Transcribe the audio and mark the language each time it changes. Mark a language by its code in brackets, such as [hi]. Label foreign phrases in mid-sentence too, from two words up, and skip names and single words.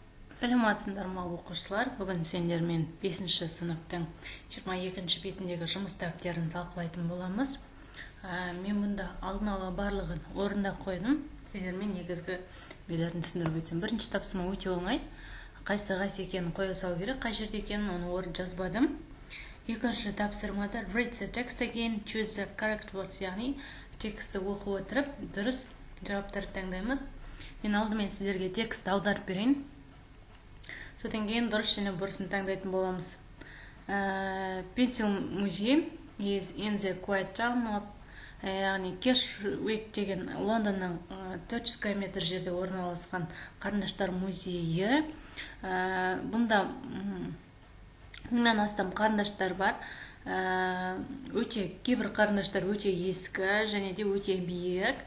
[kk] Саламатсыздар ма оқушылар? Бүгін сендермен 5-ші сыныптың 22-ші бетіндегі жұмыс дәптерін талқылайтын боламыз. Мен мұнда алдын ала барлығын орында қойдым. Сендермен негізгі белерін түсіндіріп өтсем. Бірінші тапсырма өте оңай. Қайсы екенін қоя салу керек, қай жерде екенін оны орын жазбадым. Екінші тапсырмада [en] read the text again, choose the correct words, [kk] яғни тексті оқып отырып, дұрыс жауаптарды таңдаймыз. Мен алдымен сіздерге текст аударып берейін. Содан кейін дұрыс және бұрысын таңдайтын боламыз. [en] Pencil Museum is in the quiet town of, [kk] яғни Кешуик деген Лондонның 400 км жерде орналасқан қарындаштар музейі. Бұнда мыңнан астам қарындаштар бар. Кейбір қарындаштар өте ескі және де өте биік.